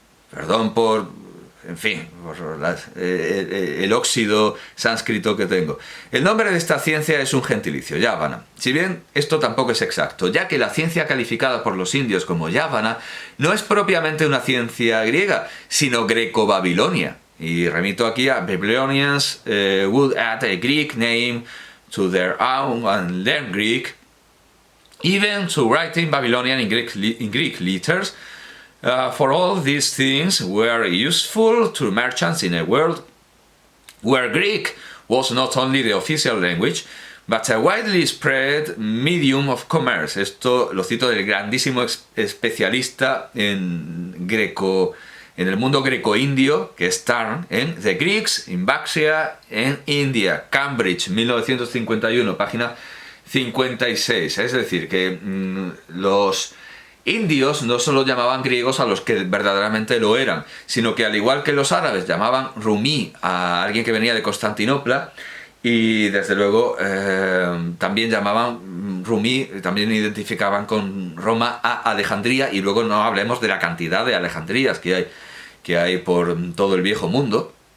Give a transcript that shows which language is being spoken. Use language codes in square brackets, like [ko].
[es] Perdón por, en fin, por el óxido sánscrito que tengo. El nombre de esta ciencia es un gentilicio, Yávana. Si bien esto tampoco es exacto, ya que la ciencia calificada por los indios como Yávana no es propiamente una ciencia griega, sino greco-babilonia. Y remito aquí a [en] Babylonians would add a Greek name to their own and learn Greek, even to writing Babylonian in Greek letters. For all these things were useful to merchants in a world where Greek was not only the official language, but a widely spread medium of commerce. [es] Esto lo cito del grandísimo especialista en el mundo greco-indio, que es Tarn, en The Greeks in Bactria en India, Cambridge, 1951, página 56. Es decir, que los indios no solo llamaban griegos a los que verdaderamente lo eran, sino que al igual que los árabes llamaban rumí a alguien que venía de Constantinopla, y desde luego también llamaban rumí, también identificaban con Roma a Alejandría, y luego no hablemos de la cantidad de Alejandrías que hay por todo el viejo mundo.